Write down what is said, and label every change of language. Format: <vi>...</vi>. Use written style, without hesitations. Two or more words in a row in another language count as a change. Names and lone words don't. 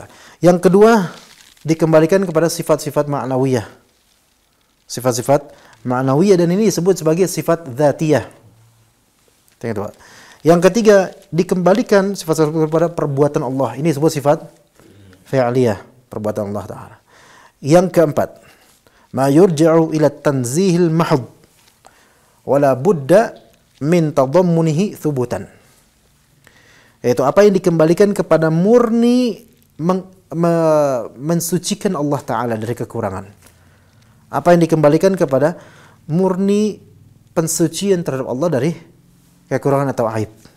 <id>Yang kedua, dikembalikan kepada sifat-sifat ma'nawiyah. Sifat-sifat ma'nawiyah, dan ini disebut sebagai sifat dzatiyah. Yang kedua. Yang ketiga, dikembalikan sifat-sifat kepada perbuatan Allah. Ini disebut sifat fi'liyah, perbuatan Allah Ta'ala. Yang keempat,</id> <ar>ما يرجع إلى التنزيه المحض ولا بد من تضمنه ثبوتا.</ar> <id>Yaitu apa yang dikembalikan kepada murni mensucikan Allah Ta'ala dari kekurangan. Apa yang dikembalikan kepada murni pensucian terhadap Allah dari kekurangan atau aib.</id>